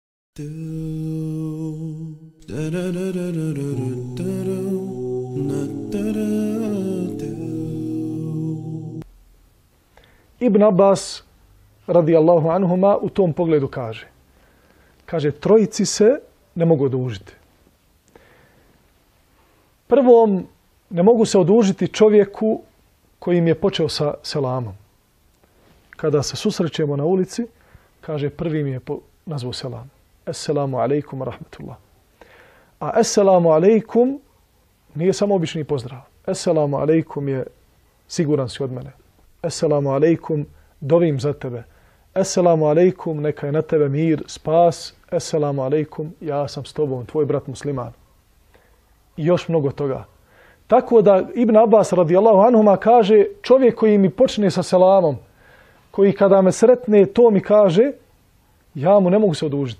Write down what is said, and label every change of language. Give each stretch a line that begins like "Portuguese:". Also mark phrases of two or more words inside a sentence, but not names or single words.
Bosnian: Ibn Abbas
Arabic: رضي الله عنهما
Bosnian: u tom pogledu kaže trojici se ne mogu odužiti. Prvom ne mogu se odužiti čovjeku koji im je počeo sa selamom. Kada se susrećemo na ulici, kaže prvi mi je nazvao selam.
Arabic: السلام عليكم ورحمة الله.
Bosnian: A
Arabic: السلام عليكم
Bosnian: nije samo obični pozdrav.
Arabic: السلام عليكم
Bosnian: je siguran si od mene.
Arabic: السلام عليكم,
Bosnian: dovim za tebe.
Arabic: السلام عليكم,
Bosnian: neka je na tebe mir, spas.
Arabic: السلام عليكم,
Bosnian: ja sam s tobom, tvoj brat musliman. I još mnogo toga. Tako da Ibn Abbas
Arabic: رضي الله عنهما
Bosnian: kaže čovjek koji mi počne sa selamom, koji kada me sretne to mi kaže, ja mu ne mogu se odužiti.